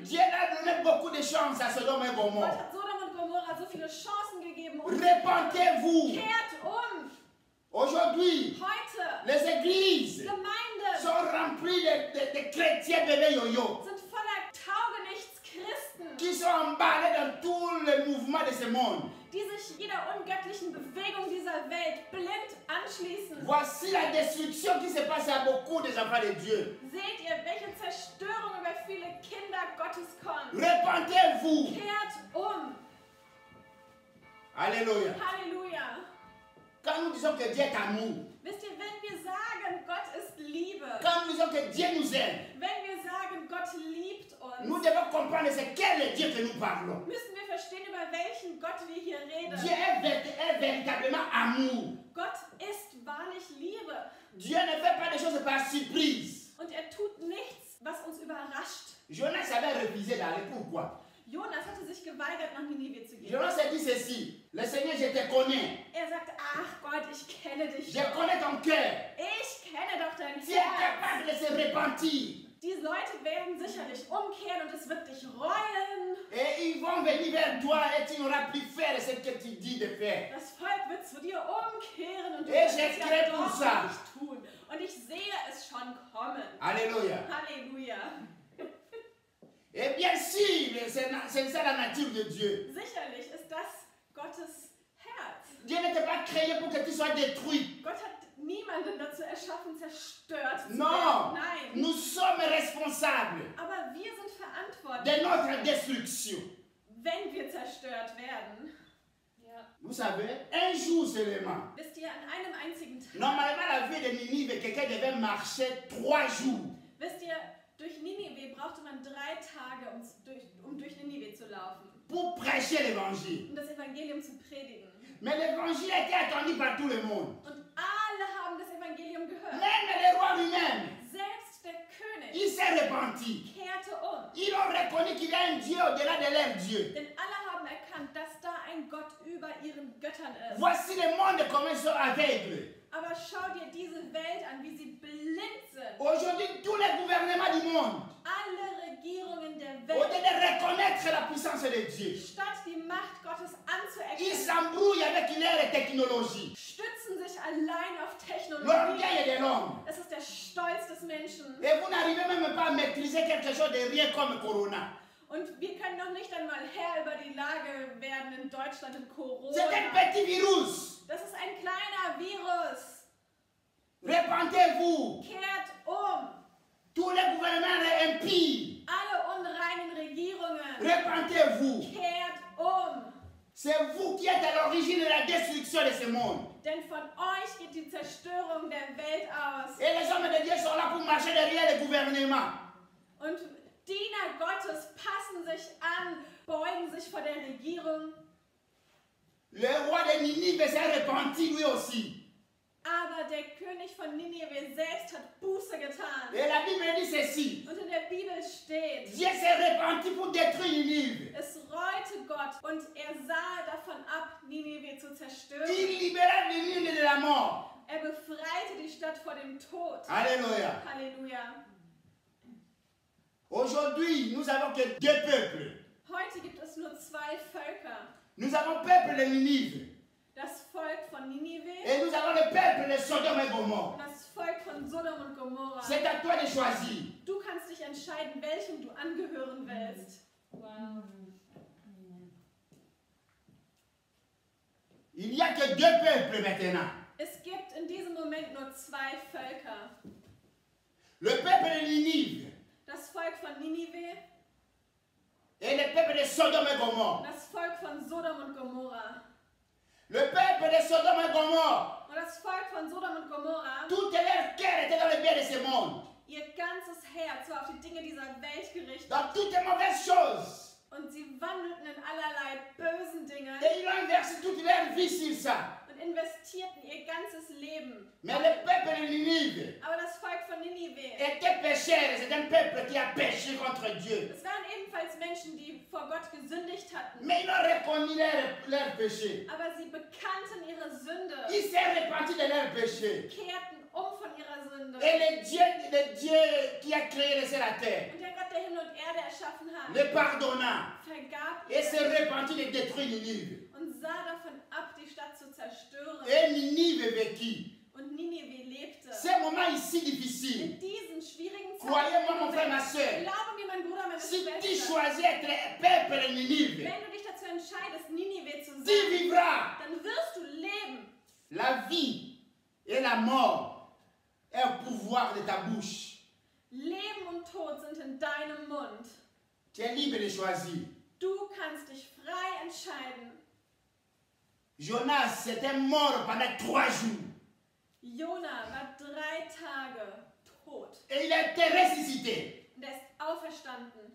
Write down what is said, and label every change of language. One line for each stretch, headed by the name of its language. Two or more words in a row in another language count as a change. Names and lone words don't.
French: Dieu a donné beaucoup de chance à Sodome et
German: Gott
French: Gomorre.
German: hat Sodom und Gomorra so viele Chancen gegeben. Und
French: Repentez-vous.
German: kehrt um.
French: Aujourd'hui,
German: Heute,
French: les églises
German: Gemeinden
French: sont remplies de chrétiens bébés yo-yo
German: sind voller Taugenichts-Christen,
French: qui sont emballés dans tout le mouvement de ce monde.
German: die sich jeder ungöttlichen Bewegung dieser Welt blind anschließen.
French: Voici la destruction qui se passe à beaucoup des enfants de Dieu.
German: Seht ihr, welche Zerstörung über viele Kinder Gottes kommt?
French: Repentez-vous.
German: Kehrt um.
French: Alléluia.
German: Halleluja.
French: Quand nous disons que Dieu est amour,
German: Wisst ihr, wenn wir sagen, Gott ist Liebe,
French: quand nous disons que Dieu nous aime,
German: wenn wir sagen, Gott liebt
French: nous
German: uns,
French: devons comprendre c'est quel est Dieu que nous parlons.
German: müssen wir verstehen, über welchen Gott wir hier reden.
French: Dieu est véritablement amour.
German: Gott ist wahrlich Liebe.
French: Dieu ne fait pas des choses par surprise.
German: Und er tut nichts, was uns überrascht.
French: Jonas avait refusé d'aller. Pourquoi? Jonas hatte sich geweigert, nach Ninive zu gehen. Jonas a dit ceci. Le Seigneur, je te connais.
German: Er sagte, ach Gott, ich kenne dich
French: Je
German: doch.
French: connais ton cœur.
German: Ich kenne doch dein
French: Tu es
German: Herz.
French: capable de se repentir.
German: Die Leute werden sicherlich umkehren und es wird dich reuen.
French: Et ils vont venir vers toi et tu n'auras plus faire ce que tu dis de faire.
German: Das Volk wird zu dir umkehren und du Ich wirst es erkläre ja doch
French: ça.
German: nicht tun. Und ich sehe es schon kommen.
French: Alléluia.
German: Halleluja.
French: Et bien sûr, c'est ça la nature de Dieu.
German: Sicherlich ist das Gottes Herz.
French: Dieu ne t'a pas créé pour que tu sois détruit.
German: Gott hat niemanden dazu erschaffen, zerstört zu
French: Non,
German: werden. Nein.
French: nous sommes responsables
German: Aber wir sind verantwortlich,
French: de notre destruction.
German: wenn wir zerstört werden. Ja.
French: Vous savez, un jour seulement.
German: Wisst ihr, an einem einzigen Tag,
French: Normalement, la vie de Ninive, quelqu'un devait marcher 3 jours.
German: wisst ihr, durch Ninive brauchte man 3 Tage, um durch Ninive zu laufen,
French: Pour prêcher l'évangile.
German: um das Evangelium zu predigen.
French: Mais l'évangile a été attendu par tout le monde.
German: Und alle haben das Evangelium gehört.
French: Même le roi lui-même,
German: Selbst der König
French: il s'est repenti.
German: kehrte um.
French: Ils ont reconnu qu'il y a un Dieu au-delà de leur Dieu.
German: Denn alle haben erkannt, dass da ein Gott über ihren Göttern ist.
French: Voici le monde comme ils sont aveugles.
German: Aber schau dir diese Welt an, wie sie blind sind.
French: Aujourd'hui, tous les gouvernements du monde,
German: Alle Regierungen der
French: au lieu
German: Welt,
French: de reconnaître la puissance de Dieu,
German: statt die Macht Gottes
French: ils
German: anzuerkennen,
French: s'embrouillent avec leur technologie.
German: stützen sich allein auf Technologie.
French: L'orgueil de l'homme.
German: Es ist der Stolz des Menschen.
French: Et vous n'arrivez même pas à maîtriser quelque chose de rien comme Corona.
German: Und wir können noch nicht einmal Herr über die Lage werden in Deutschland in Corona.
French: C'est un petit virus.
German: Das ist ein kleiner Virus.
French: Repentez-vous.
German: Kehrt um.
French: Tous les gouvernements impies.
German: Alle unreinen Regierungen.
French: Repentez-vous.
German: Kehrt um.
French: C'est vous qui êtes à l'origine de la destruction de ce monde.
German: Denn von euch geht die Zerstörung der Welt aus.
French: Et les hommes de Dieu sont là pour marcher derrière les gouvernements.
German: Und Diener Gottes passen sich an, beugen sich vor der Regierung.
French: Le roi de Ninive s'est repenti lui aussi.
German: Aber der König von Ninive selbst hat Buße getan.
French: Et la Bible dit ceci.
German: Und in der Bibel steht,
French: Dieu s'est repenti pour détruire Ninive.
German: es reute Gott und er sah davon ab, Ninive zu zerstören.
French: Il libéra Ninive de la mort.
German: Er befreite die Stadt vor dem Tod.
French: Alléluia.
German: Halleluja.
French: Aujourd'hui, nous avons que 2 peuples.
German: Heute gibt es nur 2 Völker.
French: Nous avons le peuple de Ninive.
German: Das Volk von Ninive
French: Et nous avons le peuple de Sodome et Gomorre.
German: und das Volk von Sodom und Gomorra.
French: C'est à toi de choisir.
German: Du kannst dich entscheiden, welchem du angehören willst. Wow.
French: Il n'y a que 2 peuples maintenant.
German: Es gibt in diesem Moment nur 2 Völker.
French: Le peuple de Ninive
German: Das von Ninive
French: et le peuple de Sodome et
German: und
French: Gomorre.
German: das Volk von Sodom und Gomorra.
French: Le peuple de Sodome et Gomorre,
German: Und das Volk von Sodom und Gomorra,
French: tout leur cœur était dans le bien de ce monde,
German: ihr ganzes Herz war auf die Dinge dieser Welt gerichtet.
French: dans toutes les mauvaises choses.
German: Und sie wandelten in allerlei bösen Dingen
French: Et ils ont inversé toute leur vie sur ça.
German: und investierten ihr ganzes Leben.
French: Mais le peuple de Ninive Aber das Volk von Ninive, était pécheur. C'est un peuple qui a péché contre Dieu.
German: es waren ebenfalls Menschen, die vor Gott gesündigt hatten.
French: Mais ils ont reconnu leur péché.
German: Aber sie bekannten ihre Sünde,
French: Ils s'est repenti de leur péché.
German: kehrten von ihrer Sünde.
French: Et le Dieu qui a créé le ciel et la terre
German: Und der Gott, der Himmel und Erde erschaffen hat,
French: le pardonna
German: vergab
French: et s'est
German: ihnen
French: repenti de détruire Ninive.
German: und sah davon ab, die Stadt zu zerstören.
French: Et Ninive vécut.
German: Und Ninive lebte.
French: Ces moments ici difficiles,
German: In diesen schwierigen
French: croyez-moi mon frère, ma soeur,
German: glaube mir, mein Bruder, meine
French: si tu
German: Schwester,
French: choisis d'être peuple de Ninive,
German: wenn du dich dazu entscheidest, Ninive zu
French: tu
German: sein,
French: vivras.
German: dann wirst du leben.
French: La vie et la mort est au pouvoir de ta bouche.
German: Leben und Tod sind in deinem Mund.
French: Tu es libre de choisir.
German: Du kannst dich frei entscheiden.
French: Jonas était mort pendant 3 jours.
German: Jona war 3 Tage tot.
French: Et il a été ressuscité.
German: Und er ist auferstanden.